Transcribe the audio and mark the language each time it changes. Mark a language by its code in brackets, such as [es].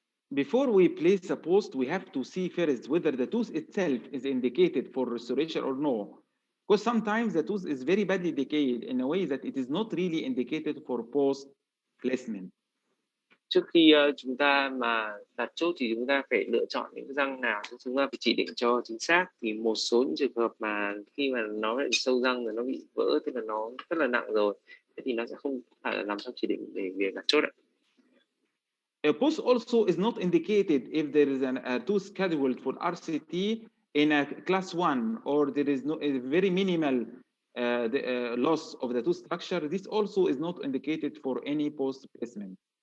[en] Before we place a post, we have to see first whether the tooth itself is indicated for restoration or no. Because sometimes the tooth is very badly decayed in a way that it is not really indicated for post placement. [vi] Trước khi chúng ta mà đặt chốt thì chúng ta phải lựa chọn những cái răng nào chúng ta phải chỉ định cho chính xác. Thì một số những trường hợp mà khi mà nó bị sâu răng rồi nó bị vỡ, tức là nó rất là nặng rồi, thế thì nó sẽ không phải là nằm trong chỉ định để việc đặt chốt ạ. [en] A post also is not indicated if there is a tooth scheduled for RCT in a class 1 or there is a very minimal loss of the tooth structure. This also is not indicated for any post placement.